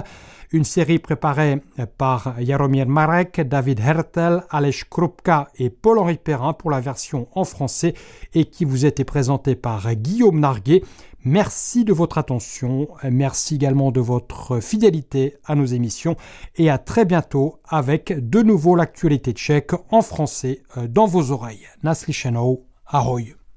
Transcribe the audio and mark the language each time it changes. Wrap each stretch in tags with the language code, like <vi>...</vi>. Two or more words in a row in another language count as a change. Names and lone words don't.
<fr>Une série préparée par Jaromír Marek, David Hertel, Aleš Krupka et Paul-Henri Perrin pour la version en français et qui vous était présentée par Guillaume Narguet. Merci de votre attention, merci également de votre fidélité à nos émissions et à très bientôt avec de nouveau l'actualité tchèque en français dans vos oreilles.</fr> <cs>Naslyšenou, ahoj.</cs>